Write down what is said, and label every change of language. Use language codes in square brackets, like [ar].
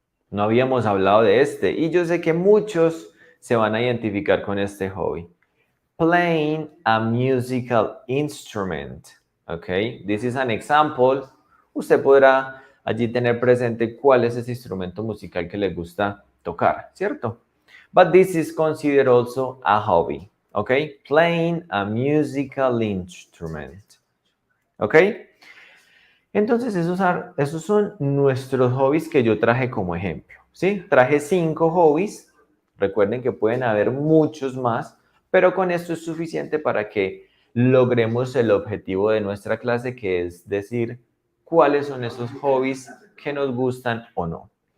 [es] No habíamos hablado de este y yo sé que muchos se van a identificar con este hobby. [en] Playing a musical instrument. Okay, this is an example. [es] Usted podrá allí tener presente cuál es ese instrumento musical que le gusta tocar, ¿cierto? [en] But this is considered also a hobby. Okay, playing a musical instrument. Okay. [es] Entonces, esos son nuestros hobbies que yo traje como ejemplo, ¿sí? Traje 5 hobbies. Recuerden que pueden haber muchos más, pero con esto es suficiente para que logremos el objetivo de nuestra clase, que es decir cuáles son esos hobbies que nos gustan o no.